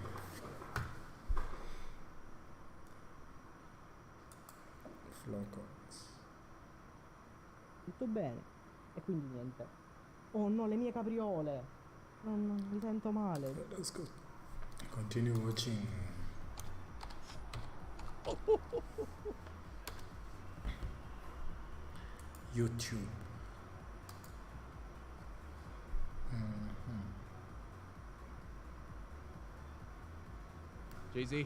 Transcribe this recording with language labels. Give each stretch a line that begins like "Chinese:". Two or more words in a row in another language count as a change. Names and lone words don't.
French: Flocons.
Italian: Tutto bene. E quindi niente. Oh no, le mie capriole. Non mi sento male.
English: Let's go. Continue watching. YouTube. Jay-Z.